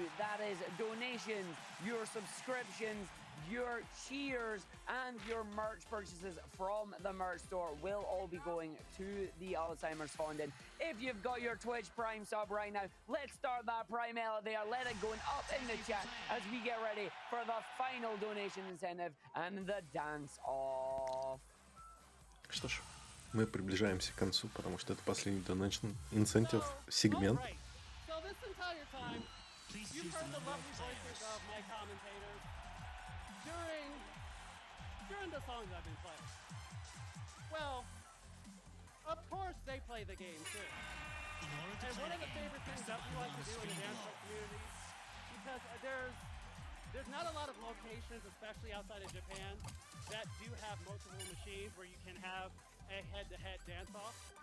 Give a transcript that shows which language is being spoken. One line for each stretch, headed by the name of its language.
English: That is donations, your subscriptions, your cheers, and your merch purchases from the merch store will all be going to the Alzheimer's Foundation. If you've got your Twitch Prime sub right now, let's start that Prime L there. Let it going up in the chat as we get ready for the final donation incentive and the dance off.
Russian: Что ж, мы приближаемся к концу, потому что это последний
English: donation incentive
Russian: сегмент.
English: So this entire time, you've heard the lovely voices of my commentators during the songs I've been playing. Well, of course they play the game too. And one of the favorite things that we like to do in the dance community, because there's not a lot of locations, especially outside of Japan, that do have multiple machines where you can have a head-to-head dance-off.